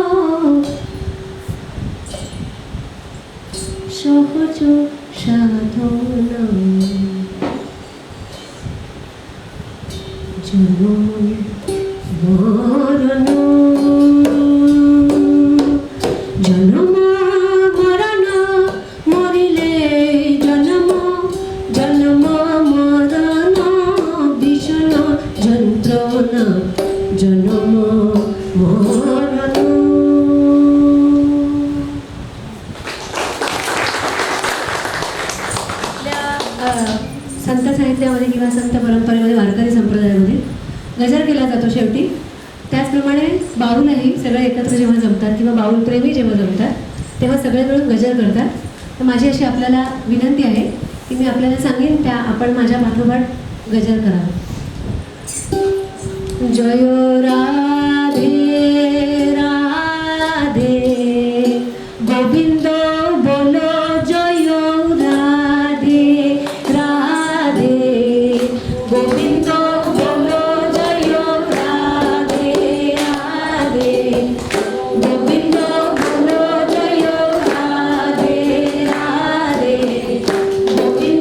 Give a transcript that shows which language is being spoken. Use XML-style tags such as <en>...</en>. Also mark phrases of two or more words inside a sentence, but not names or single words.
<bn>সহজ সাধনা জন্ম মরণ জন্ম মরণ মরিলে জন্ম জন্ম মরণ ভীষণ যন্ত্রণা জন্ম মরণ।</bn> <mr>संत साहित्यामध्ये किंवा संत परंपरेमध्ये वारकरी संप्रदायामध्ये गजर केला जातो शेवटी. त्याचप्रमाणे बाऊलही सगळे एकत्र जेव्हा जमतात किंवा बाऊल प्रेमी जेव्हा जमतात तेव्हा सगळे मिळून गजर करतात. तर माझी अशी आपल्याला विनंती आहे की मी आपल्याला सांगेन त्या आपण माझ्या पाठोपाठ गजर करावं.</mr> <hi>जय राधे राधे गोविंद बोलो जय राधे राधे गोविंद बोलो जय राधे राधे गोविंद बोलो जय राधे राधे गोविंद</hi>